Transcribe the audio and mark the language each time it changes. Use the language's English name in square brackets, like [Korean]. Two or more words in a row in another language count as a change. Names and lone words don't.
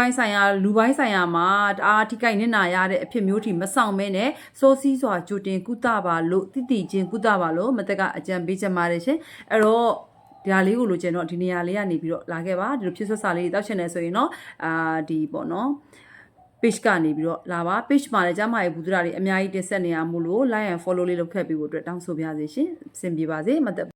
[Burmese] ပိုင်းဆိုင်ရာလူပိုင်းဆိုင်ရာမှာတအားထိကိုက်နစ်နာရတဲ့အဖြစ်မျိုးထိမဆောင်မဲနဲ့စိုးစီးစွာကြိုတင်ကုသပါလို့တိချင်းကုသပါလို့မတက်ကအကြံပေးချင်ပါတယ်ရှင်အဲ့တော့ဒီဟာလေးကိုလိုချင်တော့ဒီနေရာလေးကနေပြီးတော့လာခဲ့ပါဒီလိုဖြစ်ဆက်စာလေးတောက်ချင်တယ်ဆိုရင်တော့ဒီပေါ့နော် page ကနေပြီးတော့လာပါ page မှာလည်းကျမရဲ့ဘူးဒရာတွေအများကြီးတင်ဆက်နေရမို့လို့ [English] like and follow [Burmese] လေးလုပ်ခဲ့ပြီးဖို့အတွက်တောင်းဆိုပါရစေရှင်အဆင်ပြေပါစေမသက်